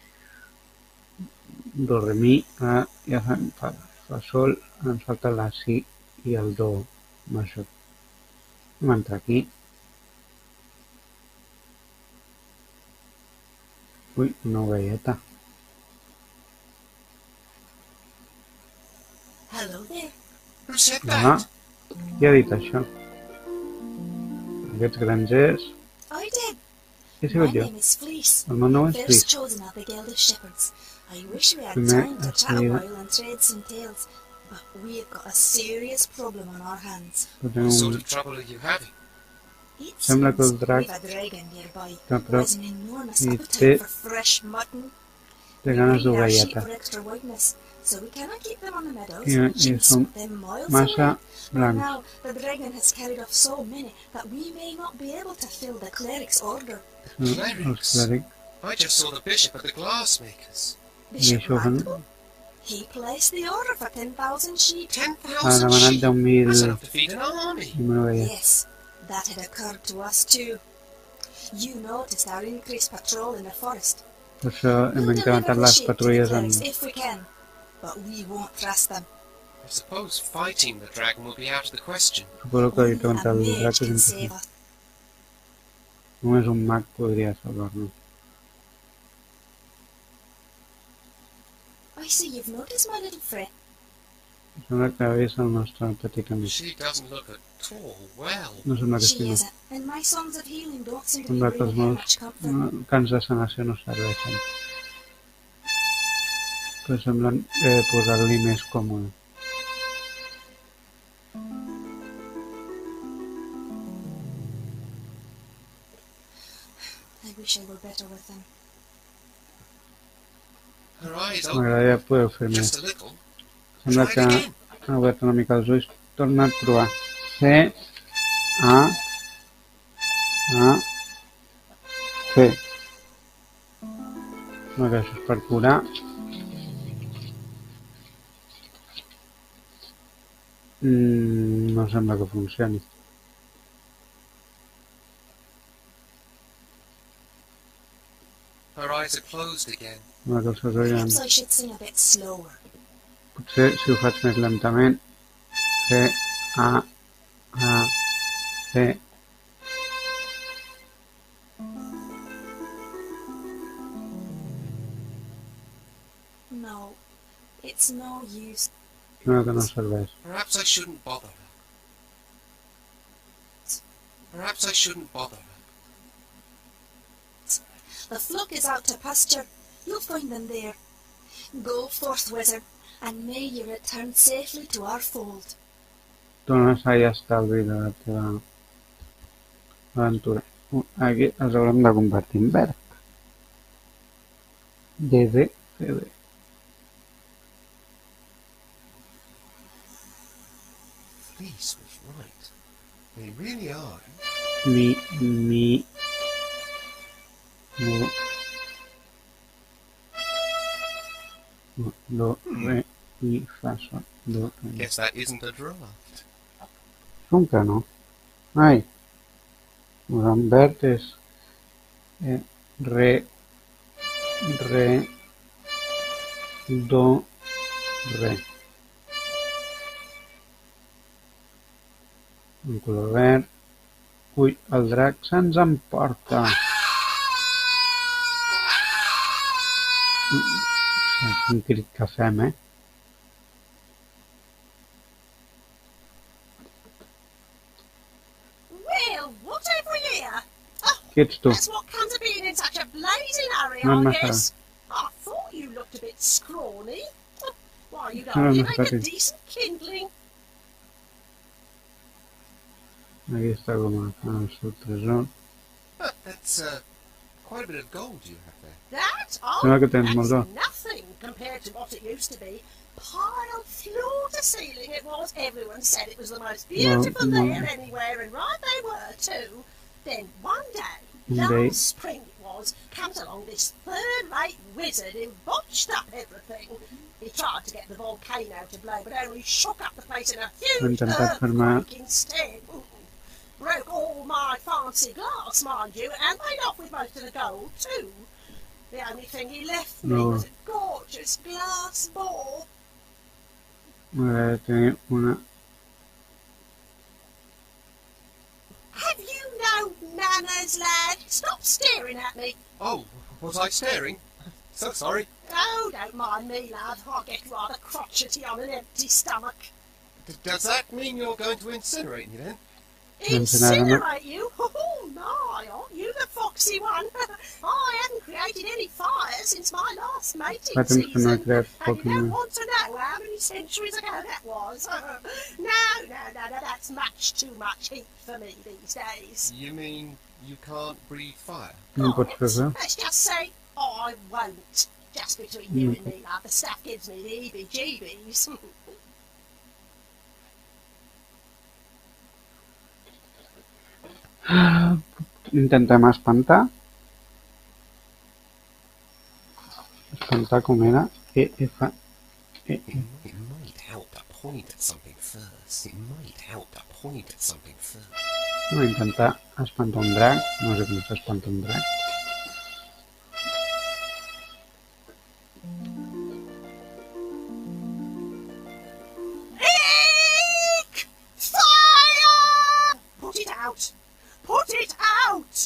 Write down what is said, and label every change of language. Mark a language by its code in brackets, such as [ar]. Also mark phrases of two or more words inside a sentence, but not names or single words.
[ca] Do, re, mi, la, ja fa sol, ens falta la si i el do major. Vam entrar aquí. Ui, una ovelleta. [en] Hello there. Who said Ah, that? [ca] qui ha dit això? Aquests grangers... [en] I did. [ca] Qui he sigut jo? [en] name is Fleece, [ca] El meu nom és [en] first Fleece. chosen of the Guild of Shepherds. I wish we had [ca] Primer [en] time to chat a [ca] escollido. [en] while and trade some tales, but we've got a serious problem on our hands. [ca] Però [en] What [ca] tinc [en] sort [ca] un... [en] of trouble are you having? It [ca] Sembla que el [en] seems [ca] drac [en] we've a dragon nearby [ca] està a [en] who [ca] prop [en] has an enormous [ca] i [en] appetite [ca] té, [en] for fresh mutton. [ca] té [en] We [ca] ganes [en] breed our sheep [ca] d'ovelleta. [en] for extra whiteness, so we cannot keep them on the meadows. I Sheep [ca] són [en] spit them miles [ca] massa [en] away. But [ca] blancs. [en] now the dragon has carried off so many that we may not be able to fill the cleric's order. [ca] Els [en] Clerics? [ca] clèrics. [en] I just saw the bishop at the glassmakers. Bishop [ca] això fan- [en] Randall? He placed the order for 10,000 sheep. 10,000 [ca] Ha demanat [en] sheep? [ca] 10.000 [en] That's enough to feed an army. [ca] ovelles. [en] Yes, that had occurred to us too. You noticed our increased patrol in the forest. [ca] Per això hem [en] We'll [ca] incrementat [en] deliver the [ca] les [en] sheep to the [ca] patrulles en... [en] clerics if we can, but we won't trust them. I suppose fighting the dragon will be out of the question. [ca] Suposo que [en] Only [ca] lluitar contra [en] a [ca] el [en] mage [ca] drac és [en] can [ca] impossible. [en] save us. [ca] Només un mag podria salvar-nos. [en] I see you've noticed my little friend. [ca] Sembla que ha vist el nostre petit amic. [en] She doesn't look at all well. [ca] No sembla que [en] She [ca] estigui. [en] isn't, and my songs of healing don't seem to be [ca] Sembla que els [en] bringing her [ca] meus [en] much comfort. [ca] cants de sanació no serveixen. Però semblen posar-li més còmode. [en] I wish I were better with them. Her eyes open [ca] M'agradaria poder fer més. [en] just a little. [ca] Sembla [en] Try [ca] que [en] it again. [ca] ha obert una mica els ulls. Torna a provar. C, A, C. No, que això és per curar. No sembla que funcioni. [en] Her eyes are closed again. [ca] Sembla que els seus ulls [en] Perhaps I should sing a bit slower. [ca] Potser si ho faig més lentament. C, A, C. [en] No, it's no use. [ca] Sembla que no serveix. [en] Perhaps I shouldn't bother her. Perhaps I shouldn't bother her. The flock is out to pasture. You'll find them there. Go forth, wizard, and may you return safely to our fold. [ca] Dóna sa i estalvi de la teva aventura. Aquí els haurem de convertir en verd. DD, CD. [en] Fleece was right. They really are. [ca] Mi, do, re, mi, fa, sol, do, re. [en] Guess that isn't a draft. [ca] Com que no? Ai, en verd és re, do, re. En color verd. Ui, el drac se'ns emporta. Quin crit que fem, eh? [en] Well, whatever here? Oh, [ca] Qui ets tu? [en] that's what comes of being in such a blazing hurry, [ca] No, [en] I [ca] no, [en] guess. I thought you looked a bit scrawny. Why, you [ca] No, [en] don't [ca] no, [en] make a sorry. decent kindling. [ca] Aquí està com el seu tresor. [en] That's quite a bit of gold you have there. That? [ca] Sembla [en] Oh, [ca] que tens [en] that's [ca] molt d'or. [en] nothing compared to what it used to be. Piled floor to ceiling it was. Everyone said it was the most beautiful [ca] no. [en] there anywhere, and right they were too. Then one day, One day. last spring it was, comes along this third-rate wizard who botched up everything. He tried to get the volcano to blow, but only shook up the place in a huge [ca] intentat fer-me- [en] earthquake instead. Broke all my fancy glass, mind you, and made off with most of the gold too. The only thing he left me [ca] No. [en] was a gorgeous glass ball. [ca] M'agradaria tenir una... [en] Have you no manners, lad? Stop staring at me. Oh, was I staring? So sorry. Oh, don't mind me, lad. I get rather crotchety on an empty stomach. Does that mean you're going to incinerate me then? Incinerate me? Incinerate you? Oh, my, aren't you the fox foxy one. I haven't created any fire since my last mating [ca] Fa temps que no he [en] season. [ca] creat [en] And [ca] foc [en] you [ca] ni [en] don't [ca] res. [en] want to know how many centuries ago that was. No, that's much too much heat for me these days. You mean you can't breathe fire? [ca] No em pots fer res? [en] Let's just say I won't. Just between you and me, love, the stuff gives me the heebie-jeebies. [ca] Intentem espantar. Espantar com era? E-F... [en] It might help to point at something first. It might help to point at something first. [ca] No, intentar espantar un drac. No sé com s'espanta un drac. Eek! [en] Fire! Put it out! Put it out!